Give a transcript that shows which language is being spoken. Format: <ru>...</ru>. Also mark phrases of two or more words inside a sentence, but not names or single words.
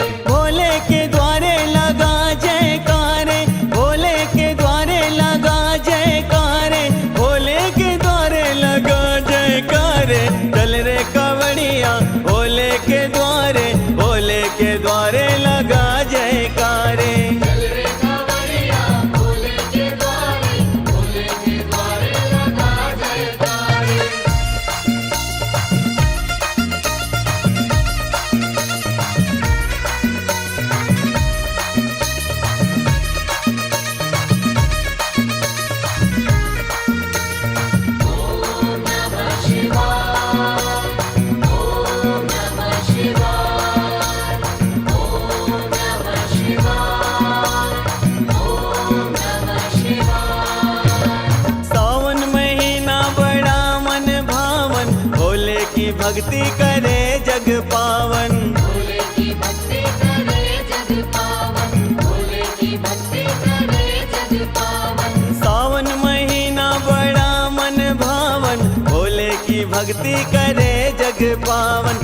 <hi>भोले के द्वारे लगा जयकारे, भोले के द्वारे लगा जयकारे, भोले के द्वारे लगा जयकारे। चल रे कवड़िया भोले के द्वारे, भोले के द्वारे लगा जयकारे। चल रे कांवरिया भोले के द्वारे, भोले के द्वारे लगा जयकारे।</hi> <sa>ओम नमः शिवाय, ओम नमः शिवाय, ओम नमः शिवाय, ओम नमः शिवाय।</sa> <hi>सावन महीना बड़ा मन भावन, भोले की भक्ति करे जग पावन। भोले की भक्ति करे जग पावन, भोले की भक्ति करे जग पावन। सावन महीना बड़ा मन भावन, भोले की भक्ति करे जग पावन।</hi>